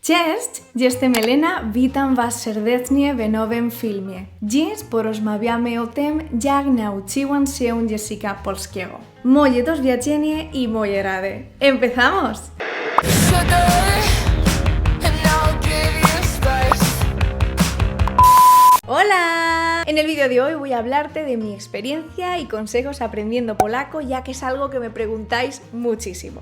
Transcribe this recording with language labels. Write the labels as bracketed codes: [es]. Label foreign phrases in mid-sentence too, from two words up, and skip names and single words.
[pl] Cześć, jestem Elena, witam Was serdecznie w nowym filmie. Dziś porozmawiamy o tym, jak nauczyłam się języka polskiego. Moje doświadczenie i moje rady. [es] ¡Empezamos! ¡Hola! En el vídeo de hoy voy a hablarte de mi experiencia y consejos aprendiendo polaco, ya que es algo que me preguntáis muchísimo.